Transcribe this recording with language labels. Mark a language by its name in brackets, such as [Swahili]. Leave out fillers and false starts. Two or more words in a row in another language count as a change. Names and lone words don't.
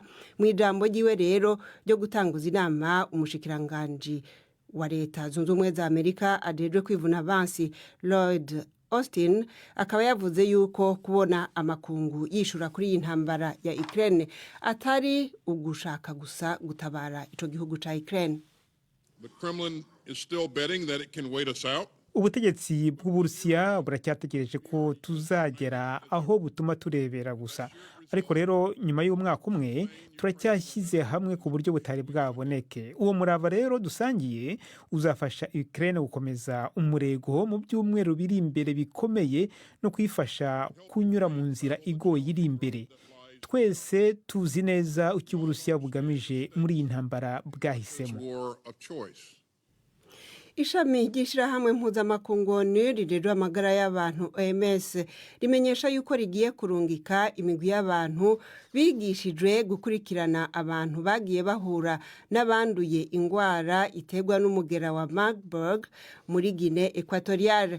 [Rundi] Mu ijambo ryiwe rero ryo gutanguza inama, umushikiranganji wa Leta Zunze Ubumwe za Amerika ajejwe kwivuna abansi Lloyd Austin akaba yavuze yuko kubona amakungu yishura kuri iyi ntambara ya Ukraine atari ugushaka gusa gutabara ico gihugu ca Ukraine. [English] The Kremlin is still betting that it can wait us out. [Kinyarwanda] Ubutegetsi bw'Uburusiya buracyategereje ko tuzagera aho butuma turebera gusa, ariko rero nyuma y'umwaka umwe turacyashyize hamwe ku buryo butari bwaboneke. Uwo murava rero dusangiye uzafasha Ukraine gukomeza umurego mu byumweru biri imbere bikomeye no kwifasha kunyura mu nzira igoye iri imbere. Twese tuzi neza icyo Uburusiya bugamije muri iyi ntambara bwahisemo. [Rundi] Ishami ry'ishirahamwe mpuzamakungu rijejwe amagara y'abantu OMS rimenyesha yuko rigiye kurungika imigwi y'abantu bigishijwe gukurikirana abantu bagiye bahura n'abanduye ingwara iterwa n'umugera wa Marburg muri Guinée Equatoriale.